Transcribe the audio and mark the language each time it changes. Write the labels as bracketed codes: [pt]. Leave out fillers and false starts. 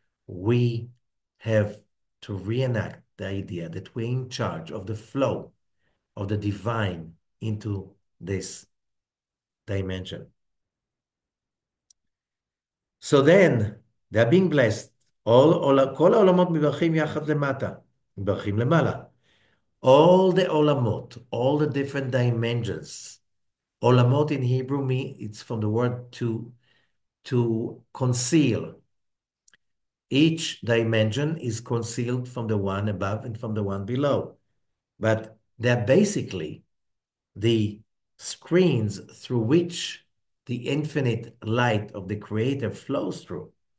[en] We have to reenact the idea that we're in charge of the flow of the divine into this dimension. So then, they're being blessed. [he] כל העולמות מברכים יחד למטה, מברכים למעלה. [en] All the olamot, all the different dimensions. Olamot in Hebrew, it's from the word to conceal. Each dimension is concealed from the one above and from the one below. But they're basically the screens through which the infinite light of the Creator flows through.